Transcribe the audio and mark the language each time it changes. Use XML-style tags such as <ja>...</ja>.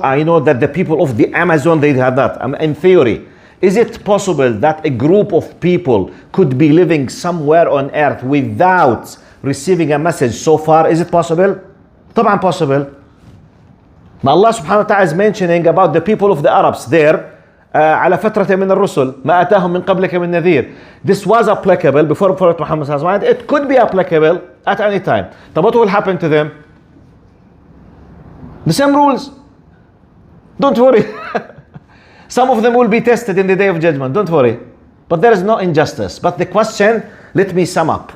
<en>I know that the people of the Amazon, they have that. In theory, is it possible that a group of people could be living somewhere on earth without receiving a message so far? Is it possible? طبعا possible. Allah subhanahu wa ta'ala is mentioning about the people of the Arabs there.</en> <ar>على فترة من الرسل ما أتاهم من قبلك من نذير.</ar> <en>This was applicable before Prophet Muhammad sallallahu alaihi wasallam. It could be applicable at any time. But what will happen to them? The same rules. Don't worry. Some of them will be tested in the day of judgment. Don't worry. But there is no injustice. But the question, let me sum up.</en>